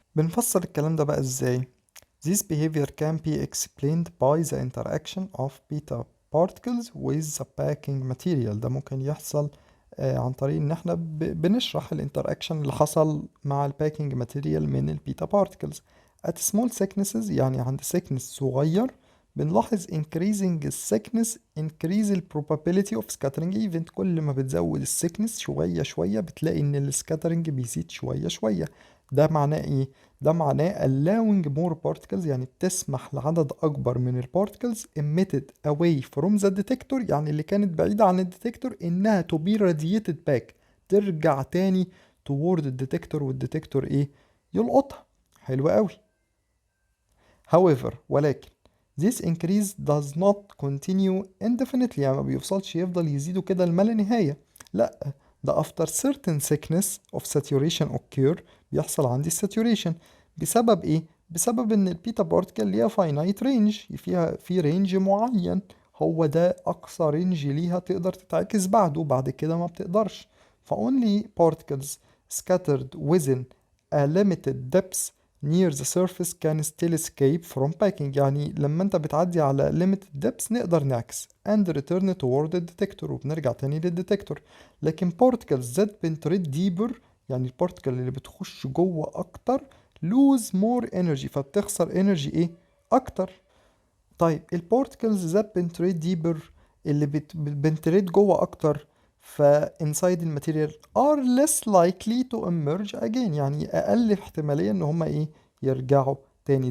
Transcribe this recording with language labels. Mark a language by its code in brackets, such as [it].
[ar] بنفسر الكلام ده بقى ازاي؟ [en] This behavior can be explained by the interaction of beta particles with the packing material. [ar] ده ممكن يحصل عن طريق ان احنا بنشرح الانتراكشن اللي حصل مع الباكينج ماتيريال من البيتا بارتكلز. [en] at small thicknesses [ar] يعني عند [en] thickness صغير [ar] بنلاحظ [en] increasing thickness increase the probability of scattering event. [ar] كل ما بتزود thickness شوية شوية بتلاقي ان scattering بيزيد شوية شوية. ده معناه ايه؟ ده معناه [en] allowing more particles [ar] يعني بتسمح لعدد اكبر من [en] particles emitted away from the detector [ar] يعني اللي كانت بعيدة عن الديتكتور انها [en] to be radiated back [ar] ترجع تاني toward الديتكتور والديتكتور ايه؟ يلقطها. حلو قوي. however ولكن [en] this increase does not continue indefinitely [ar] يعني ما بيفضلش يفضل يزيدوا كده لما لا نهاية. لا، ده [en] after certain thickness of saturation occur [ar] بيحصل عندي [en] saturation. [ar] بسبب ايه؟ بسبب ان البيتا بارتكل ليها finite range فيها في رينج معين، هو ده اقصى رينج ليها تقدر تتعكس بعده، بعد كده ما بتقدرش. [en] ف only particles scattered within a limited depth near the surface can still escape from packing [ar] يعني لما انت بتعدي على [en] limited depths [ar] نقدر نعكس [en] and return toward the detector [ar] وبنرجع تاني للديتكتور. لكن [en] particles that penetrate deeper [ar] يعني البارتكل اللي بتخش جوه اكتر [en] lose more energy [ar] فبتخسر energy ايه اكتر. طيب البارتكلز [en] that penetrate deeper [ar] اللي بتبنتريت جوه اكتر ف inside الماتيريال [en] are less likely to emerge again [ar] يعني اقل احتمالية ان هما ايه يرجعوا تاني.